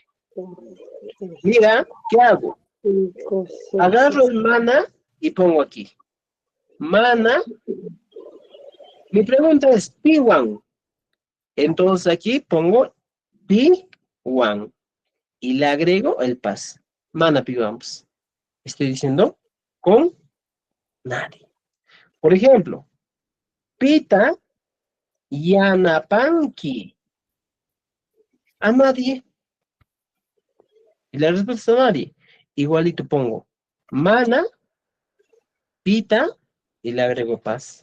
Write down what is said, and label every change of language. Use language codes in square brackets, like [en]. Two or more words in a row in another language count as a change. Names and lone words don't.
[es] Mira, ¿qué hago? Agarro el mana y pongo aquí. Mana. Mi pregunta es Piwan. Entonces aquí pongo Piwan. Y le agrego el pas. [qu] Mana Piwans. [es] Estoy diciendo con nadie. Por ejemplo, [qu] Pita Yanapanki. [es] A nadie. Y la respuesta es a nadie. Igualito pongo [qu] mana, pita [es] y le agrego pas.